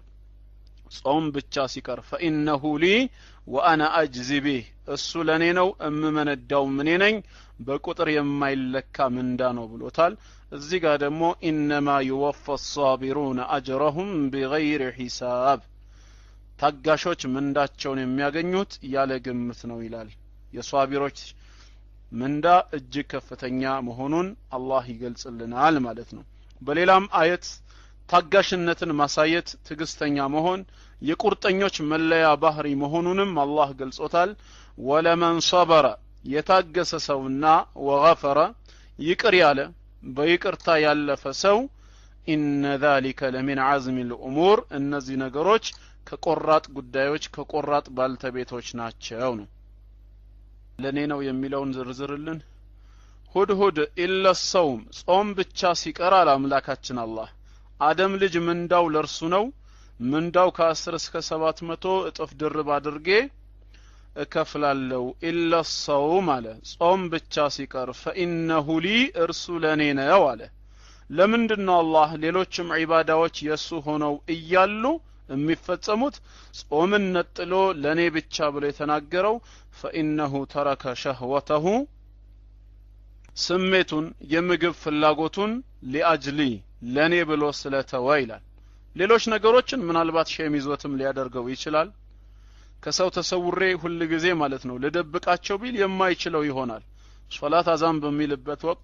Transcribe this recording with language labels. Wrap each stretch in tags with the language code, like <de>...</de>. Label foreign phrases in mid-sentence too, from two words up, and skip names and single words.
<am>ጾም ብቻ ሲቀር</am> <ar>فإنه لي وأنا أجزي به</ar> <am>እሱ ለኔ ነው እምመነዳው ምን ነኝ በቁጥር የማይለካ ምንዳ ነው ብሎታል እዚህ ጋር ደግሞ</am> <ar>انما يوفى الصابرون اجرهم بغير حساب</ar> <am>ታጋሾች ምንዳቸውን የሚያገኙት ያለ ግምት ነው ይላል የሷቢሮች ምንዳ እጅግ ከፍተኛ መሆኑን አላህ ይገልጽልናል ማለት ነው በሌላም አየት ታጋሽነትን ማሳየት ትግስተኛ መሆን የቁርጠኞች መለያ ባህሪ መሆኑንም አላህ ገልጾታል</am> <ar>ወለመን صبر</ar> <am>የታገሰ ሰውና ወغفر ይቅር ያለ በይቅርታ ያለፈ ሰው</am> <ar>ኢነ ذلك لمن عزم الامور</ar> <am>እነዚህ ነገሮች ከቆራጥ ጉዳዮች ከቆራጥ ባልተቤቶች ናቸው ነው ለኔ ነው የሚለውን ዝርዝርልን</am> <ar>ሁድ ኢላ الصوم</ar> <am>ጾም ብቻ ሲቀር አምላካችን አላህ አደም ልጅ ምንዳው ለርሱ ነው ምንዳው ከ10 እስከ 700 እጥፍ ድርብ አድርጌ እከፍላለው</am> <ar>ኢላ الصوم</ar> <am>አለ ጾም ብቻ ሲቀር</am> <ar>فإنه لي</ar> <am>እርሱ ለኔ ነው አለ ለምንድነው አላህ ሌሎችም ዒባዳዎች የሱ ሆነው እያሉ የሚፈጸሙት ጾምን ነጥሎ ለኔ ብቻ ብሎ የተናገረው</am> <ar>فإنه ترك شهوته</ar> <am>ስሜቱን የምግብ ፍላጎቱን ሊአጅሊ ለኔ ብሎ ስለተወ ይላል ሌሎች ነገሮችን ምናልባት ሸሚዞትም ሊያደርገው ይችላል ከሰው ተሰውሬ ሁሉ ጊዜ ማለት ነው ለደብቃቸው ቢል የማይችለው ይሆናል ሶላት አዛን በሚልበት ወቅት</am>